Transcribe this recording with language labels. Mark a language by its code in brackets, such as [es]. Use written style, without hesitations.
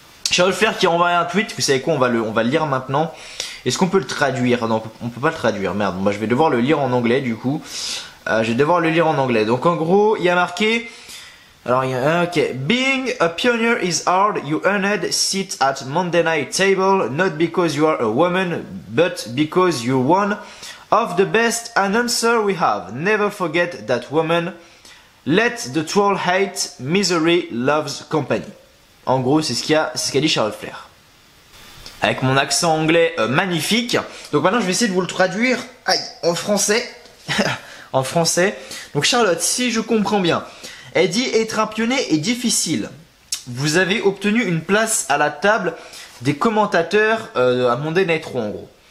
[fr] Charlotte Flair qui a envoyé un tweet, vous savez quoi, on va le lire maintenant. Est-ce qu'on peut le traduire? Non, on peut pas le traduire, merde, moi je vais devoir le lire en anglais du coup. Je vais devoir le lire en anglais, donc en gros, il y a marqué... Alors, ok. [en] Being a pioneer is hard. You earned seat at Monday night table, not because you are a woman, but because you're one of the best announcer we have. Never forget that woman. Let the troll hate, misery loves company. [fr] En gros, c'est ce qu'a dit Charlotte Flair. Avec mon accent anglais magnifique. Donc maintenant, je vais essayer de vous le traduire en français. En français. Donc Charlotte, si je comprends bien... Elle dit être un pionnier est difficile. Vous avez obtenu une place à la table des commentateurs à Monday Night Raw en gros.